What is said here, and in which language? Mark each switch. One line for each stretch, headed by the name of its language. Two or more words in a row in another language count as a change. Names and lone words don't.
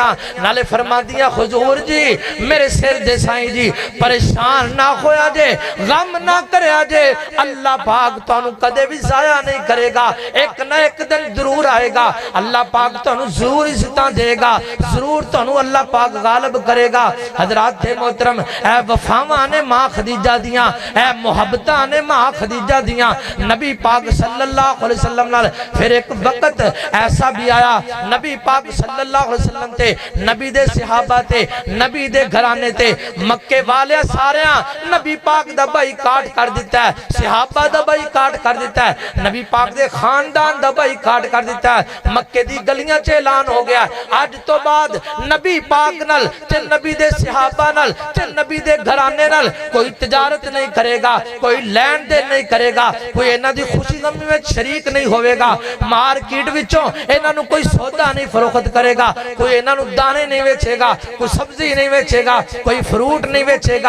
Punjabi: نالے فرماندیاں حضور جی میرے سر دے سائیں جی پریشان نا ہویا جے، غم نا کریا جے، اللہ پاک تہانوں کدے بھی ضائع نہیں کرے گا، اک نا اک دن ضرور آئے گا. اللہ پاک تہانوں ضرور عزتاں دے گا، ضرور تہانوں اللہ پاک غالب کرے گا. حضرات محترم اے وفاواں نے ماں خدیجہ دیاں، اے محبتاں نے ماں خدیجہ دیاں نبی پاک
Arabic: صلى الله عليه وسلم
Punjabi: نال. فیر اک وقت ایسا بھی آیا نبی پاک
Arabic: صلى الله عليه وسلم
Punjabi: تے نبی دے صحابہ تے نبی دے گھرانے تے مکے والے سارے نبی پاک دا بائیکاٹ کر دتا ہے، صحابہ دا بائیکاٹ کر دتا ہے، نبی پاک دے خاندان دا بائیکاٹ کر دتا ہے. مکے دی گلیاں چ اعلان ہو گیا اج تو بعد نبی پاک نال تے نبی دے صحابہ نال تے نبی دے گھرانے نال کوئی تجارت نہیں کرے گا، کوئی لین دین نہیں کرے گا، کوئی انہاں دی خوشی غمی میں شریک نہیں ہووے گا، مارکیٹ وچوں انہاں نوں کوئی سودا نہیں فروخت کرے گا، کوئی انہاں نوں دانے نہیں ویچے گا، کوئی سبزی نہیں ویچے گا، کوئی فروٹ نہیں ویچے گا.